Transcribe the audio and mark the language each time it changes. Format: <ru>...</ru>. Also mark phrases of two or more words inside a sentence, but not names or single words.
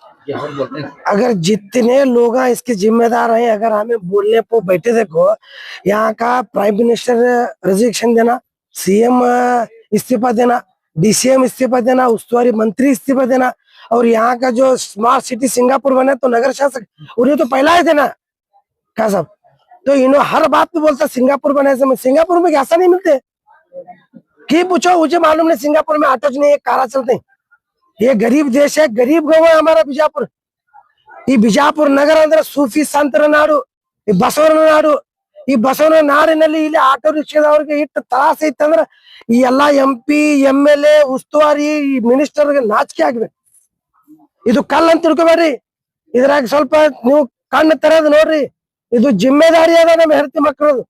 <hi>अगर जितने लोग इसके जिम्मेदार हैं, अगर हमें बोलने को बैठे, देखो यहाँ का</hi> <en>prime minister</en> <hi>रिजिग्नेशन देना, सीएम इस्तीफा देना, डीसीएम इस्तीफा देना, उस्तुवारी मंत्री इस्तीफा देना, और यहाँ का जो</hi> <en>smart city</en> <hi>सिंगापुर बने तो नगर शासक उन्हें तो पहला ही देना क्या सब। तो इन्होंने हर बात पे बोलता सिंगापुर बने से, सिंगापुर में ऐसा नहीं मिलते कि पूछो, मुझे मालूम नहीं सिंगापुर में ऑटो नहीं, कारा चलते हैं। ये गरीब देश है, गरीब गांव है हमारा बीजापुर।</hi> <kn>ಈ ಬಿಜಾಪುರ ನಗರ ಅಂದ್ರೆ ಸೂಫಿ ಸಂತರ ನಾಡು, ಈ ಬಸವನ ನಾಡು। ಈ ಬಸವನ ನಾಡಿನಲ್ಲಿ ಇಲ್ಲಿ ಆಟೋ ರಿಕ್ಷಾದವ್ರಿಗೆ ಇಟ್ಟು ತ್ರಾಸ ಐತಂದ್ರ ಈ ಎಲ್ಲಾ MP MLA ಉಸ್ತುವಾರಿ ಮಿನಿಸ್ಟರ್ಗೆ ನಾಚಿಕೆ ಆಗ್ಬೇಕು। ಇದು ಕಲ್ಲ ಅಂತ ತಿಳ್ಕೊಬೇಡ್ರಿ, ಇದ್ರಾಗ ಸ್ವಲ್ಪ ನೀವು ಕಣ್ಣು ತೆರೆದು ನೋಡ್ರಿ, ಇದು ಜಿಮ್ಮೆದಾರಿ ಅದ ನಮ್ಮ ಹೆಂಡತಿ ಮಕ್ಕಳದು।</kn>